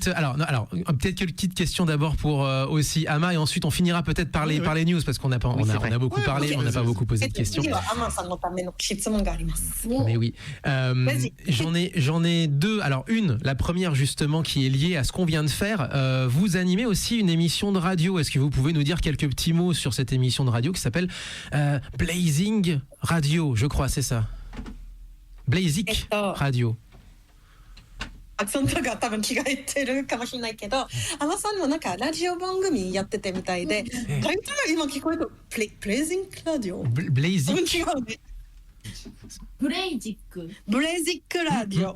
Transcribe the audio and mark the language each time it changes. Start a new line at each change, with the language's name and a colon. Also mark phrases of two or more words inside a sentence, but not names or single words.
French: Alors, peut-être quelques petites questions d'abord pour aussi Ama et ensuite on finira peut-être par les news parce qu'on n'a pas, Oui, on c'est a vrai. beaucoup parlé, on n'a pas beaucoup posé de questions.
Japanese: 次はアマンさんのための質問があります。
French: Mais oui. Vas-y. J'en ai deux. Alors la première justement qui est liée à ce qu'on vient de faire. Vous animez aussi une émission de radio. Est-ce que vous pouvez nous dire quelques petits mots sur cette émission de radio qui s'appelle Blazing Radio, je crois, c'est ça. Blazik Radio.
Japanese: アクセントが多分違えてるかもしれないけど、アマさんもなんかラジオ番組やっててみたいで、タイトルが今聞こえるとプレイジングラジオ。 Blazik. 違うね。ブレイジック。ブレイジックラジオ。